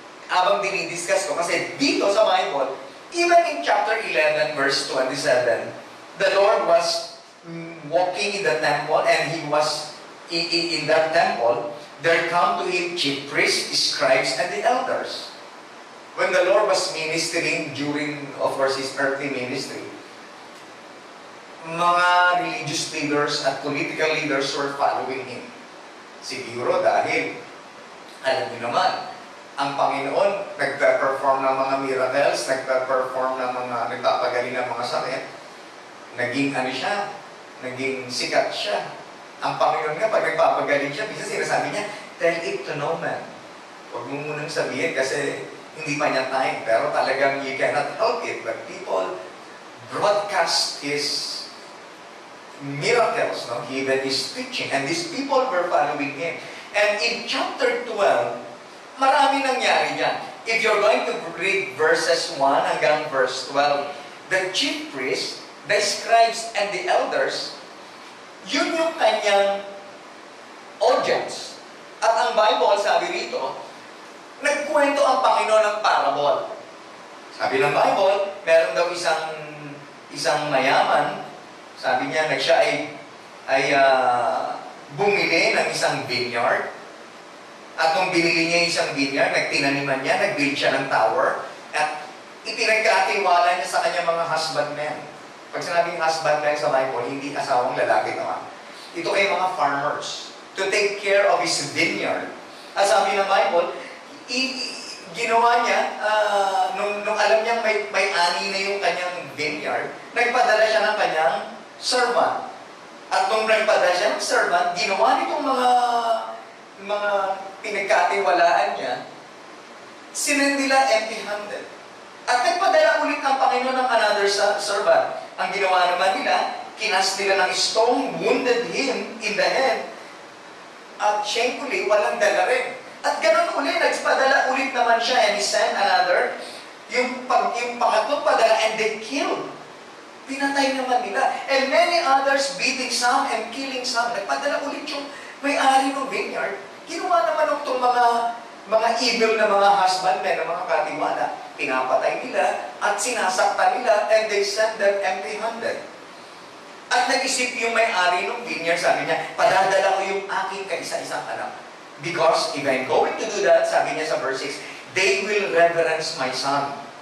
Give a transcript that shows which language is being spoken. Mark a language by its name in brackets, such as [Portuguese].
[Filipino] Habang dinidiscuss ko, kasi dito sa [English] Bible, even in chapter 11, verse 27, the Lord was walking in the temple and He was in that temple. There come to Him chief priests, scribes, and the elders. When the Lord was ministering during, of course, His earthly ministry, mga religious leaders at political leaders were following Him. [Filipino] Siguro dahil, alam niyo naman, ang Panginoon nagpa-perform ng mga miracles, nagpa-perform ng mga, nagpapagaling ng mga sakit, naging siya, naging sikat siya. Ang Panginoon nga, pag nagpapagaling siya, bisa sinasabi niya, [English] tell it to no man. [Filipino] Huwag mo munang sabihin kasi hindi pa niya time, pero talagang [English] you cannot help it. But people broadcast His miracles, no? Even His teaching. And these people were following Him. And in chapter 12, [Filipino] marami nangyari dyan. [English] If you're going to read verses 1 hanggang verse 12, the chief priests, the scribes, and the elders, [Filipino] yun yung kanyang audience. At ang Bible, sabi rito, nagkwento ang Panginoon ng parable. Sabi ng Bible, meron daw isang mayaman, sabi niya, siya ay bumili ng isang vineyard. At nung binili niya isang vineyard, nagtinaniman niya, nag-build siya ng tower, at ipinagkatiwala niya sa kanyang mga husbandmen. Pag sinabing husbandmen sa Bible, hindi asawang lalaki naman. Ito ay mga [English] farmers to take care of his vineyard. [Filipino] At sabi ng Bible, ginawa niya, nung alam niyang may ani na yung kanyang vineyard, nagpadala siya ng kanyang servant. At nung nagpadala siya ng servant, ginawa nitong mga pinagkatiwalaan niya, sinend nila empty-handed. At nagpadala ulit ang Panginoon ng another servant. Ang ginawa naman nila, kinas nila ng stone, [English] wounded him in the head, [Filipino] at shamefully, walang dala rin. At ganun ulit, nagpadala ulit naman siya, [English] and he sent another, [Filipino] yung pangatlong padala, [English] and they killed. [Filipino] Pinatay naman nila. [English] And many others, beating some and killing some. [Filipino] Nagpadala ulit yung may-ari ng vineyard. Ginawa naman itong mga evil na mga husbandmen, na mga katiwala. Pinapatay nila at sinasaktan nila, [English] and they sent them empty-handed. [Filipino] At nag-isip yung may-ari ng vineyard, sabi niya, padadala ko yung aking kaisa-isang anak. [English] Because if I'm going to do that, [Filipino] sabi niya sa verse 6, [English] they will reverence my son.